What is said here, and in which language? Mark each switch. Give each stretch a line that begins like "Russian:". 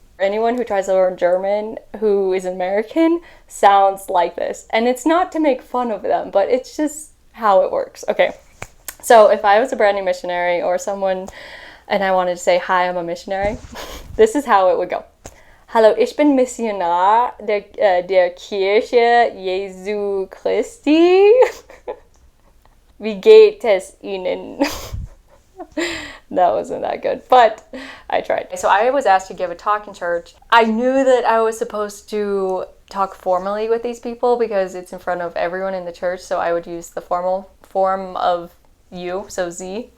English: Anyone who tries to learn German who is American sounds like this. And it's not to make fun of them, but it's just how it works. Okay, so if I was a brand new missionary or someone and I wanted to say, hi, I'm a missionary, this is how it would go.
German: Hallo, ich bin Missionar der Kirche Jesu Christi. Wie geht es Ihnen?
English: That wasn't that good, but I tried. So I was asked to give a talk in church. I knew that I was supposed to talk formally with these people because it's in front of everyone in the church, so I would use the formal form of you, so Sie.